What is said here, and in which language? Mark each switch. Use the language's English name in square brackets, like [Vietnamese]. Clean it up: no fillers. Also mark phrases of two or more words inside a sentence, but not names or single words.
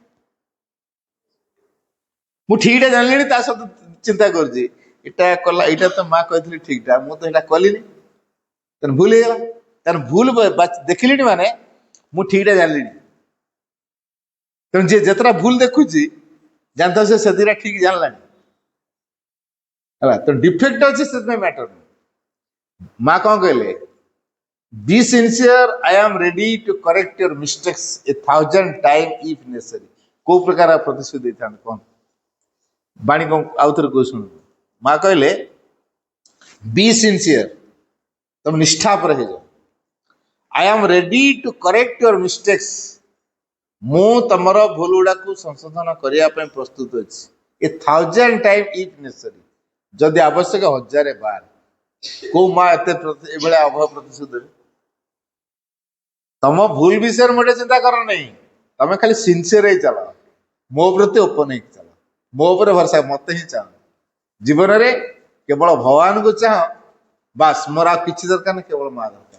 [Odia] ମୁଁ ଠିକଟା ଜାଣିଲିଣି, ତା ସହିତ ଚିନ୍ତା କରୁଛି, ଏଇଟା କଲା, ଏଇଟା ତ ମା କହିଥିଲି ଠିକଟା, ମୁଁ ତ ଏଇଟା କଲିନି, ତେଣୁ ଭୁଲ ହେଇଗଲା। ତେଣୁ ଭୁଲ ଦେଖିଲିଣି ମାନେ ମୁଁ ଠିକଟା ଜାଣିଲିଣି। ତେଣୁ ଯିଏ ଯେତେଟା ଭୁଲ ଦେଖୁଛି, ଜାଣିଥାଉ ସେ ସେତିକିଟା ଠିକ ଜାଣିଲାଣି ହେଲା। ତେଣୁ ଡିଫେକ୍ଟ ଅଛି, ସେଥିପାଇଁ ମ୍ୟାଟର ନୁହଁ। ମା କଣ କହିଲେ? [English] Be sincere, I am ready to correct your mistakes 1,000 times if necessary। [Odia] କୋଉ ପ୍ରକାର ପ୍ରତିଶ୍ରୁତି ଦେଇଥାନ୍ତି କଣ? ବାଣୀ କଣ ଆଉଥରେ କହୁ ଶୁଣନ୍ତୁ। ମା କହିଲେ, [English] be sincere, [Odia] ତମେ ନିଷ୍ଠାପର ହେଇଯାଅ। [English] I am ready to correct your mistakes। [Odia] ମୁଁ ତମର ଭୁଲ ଗୁଡାକୁ ସଂଶୋଧନ କରିବା ପାଇଁ ପ୍ରସ୍ତୁତ ଅଛି। [English] 1,000 times if necessary, [Odia] ଯଦି ଆବଶ୍ୟକ 1000 ବାର। କୋଉ ମା ଏଭଳିଆ ଅଭାବ ପ୍ରତିଶୋଧ ଦେବେ? ତମ ଭୁଲ ବିଷୟରେ ମୋଟେ ଚିନ୍ତା କର ନାହିଁ, ତମେ ଖାଲି ସିନସିୟର ହେଇ ଚାଲ, ମୋ ପ୍ରତି ଓପନ ହେଇକି ଚାଲ, ମୋ ଉପରେ ଭରସା, ମତେ ହିଁ ଚାହ। ଜୀବନରେ କେବଳ ଭଗବାନଙ୍କୁ ଚାହ, ବାସ୍, ମୋର ଆଉ କିଛି ଦରକାର ନାହିଁ, କେବଳ ମା ଦରକାର।